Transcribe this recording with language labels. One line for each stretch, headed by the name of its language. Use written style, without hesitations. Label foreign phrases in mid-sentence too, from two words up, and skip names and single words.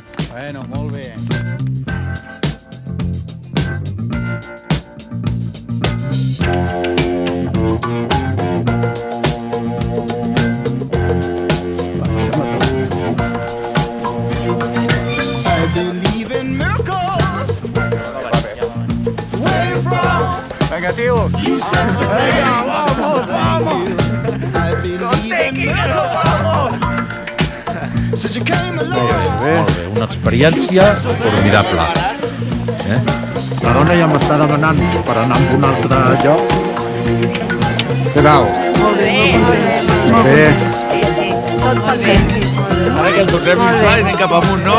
Catalan: Bueno, molt bé.
English: I believe in miracles. Where you from?
Catalan: Vinga, tio.
English: You sexy thing. I believe in miracles. Since you came along.
Catalan: Molt bé, una experiència formidable. La dona ja m'està demanant per anar a un altre lloc. Què tal? Molt bé, molt bé. Molt bé. Sí, sí. Tot perfecte. Ara que el tornem a inflar i anem cap amunt, no?